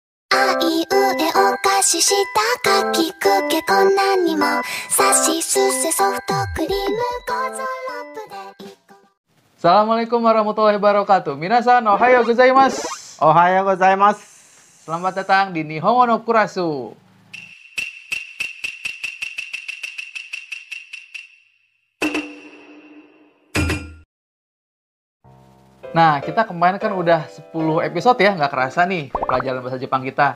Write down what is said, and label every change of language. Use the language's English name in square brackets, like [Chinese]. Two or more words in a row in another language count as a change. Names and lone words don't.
[Japanese] あいうえお菓子したかきくけこんなにもさしすせソフトクリームゴーゾロップで [Arabic] السلام عليكم ورحمة الله وبركاته. [Japanese] みなさん、おはようございます. おはようございます. [Indonesian] Selamat datang di Nihongo no Kurasu. Nah, kita kemarin kan udah 10 episode ya, nggak kerasa nih pelajaran bahasa Jepang kita.